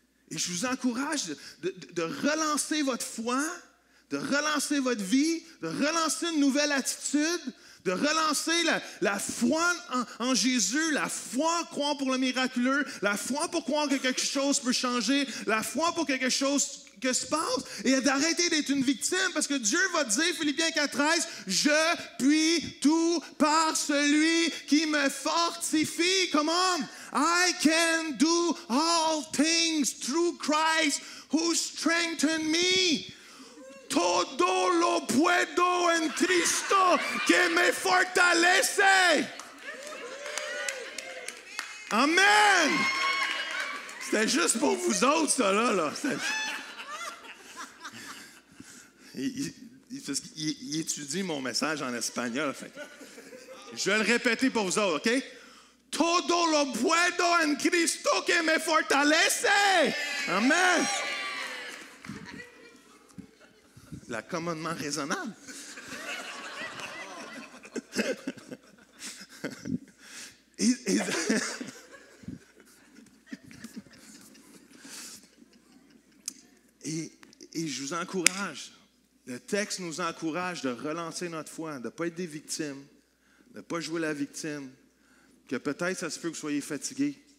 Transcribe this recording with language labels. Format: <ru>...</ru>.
<fr>Et je vous encourage de relancer votre foi, de relancer votre vie, de relancer une nouvelle attitude, de relancer la foi en Jésus, la foi à croire pour le miraculeux, la foi pour croire que quelque chose peut changer, la foi pour quelque chose que se passe, et d'arrêter d'être une victime, parce que Dieu va dire, Philippiens 4,13, « Je puis tout par celui qui me fortifie. »</fr> <en>Come on! I can do all things through Christ who strengthened me.</en> <es>Todo lo puedo en Cristo que me fortalece. Amen!</es> <fr>C'était juste pour vous autres, ça, là. Il étudie mon message en espagnol. Fait. Je vais le répéter pour vous autres, OK?</fr> <es>Todo lo puedo en Cristo que me fortalece. Amen.</es> <fr>L'accommodement raisonnable. Et je vous encourage, le texte nous encourage de relancer notre foi, de ne pas être des victimes, de ne pas jouer la victime, que peut-être ça se peut que vous soyez fatigués.</fr>